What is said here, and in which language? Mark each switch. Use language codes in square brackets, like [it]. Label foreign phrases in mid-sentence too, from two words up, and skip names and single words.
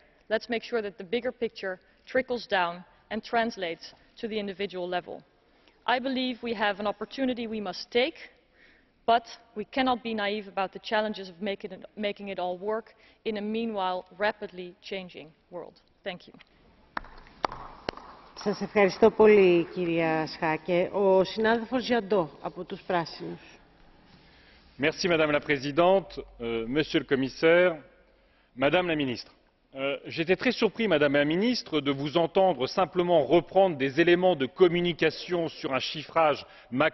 [en] Let's make sure that the bigger picture trickles down and translates to the individual level. I believe we have an opportunity we must take, but we cannot be naive about the challenges of making it all work in a meanwhile rapidly changing world. Thank you. [el] Σας ευχαριστώ πολύ, κυρία Schaake. Ο συνάδελφος Jadot από τους Πράσινους. [fr] Merci Madame la Présidente, Monsieur le Commissaire, Madame la Ministre. J'étais très surpris, Madame la Ministre, de vous entendre simplement reprendre des éléments de communication sur un chiffrage macroéconomique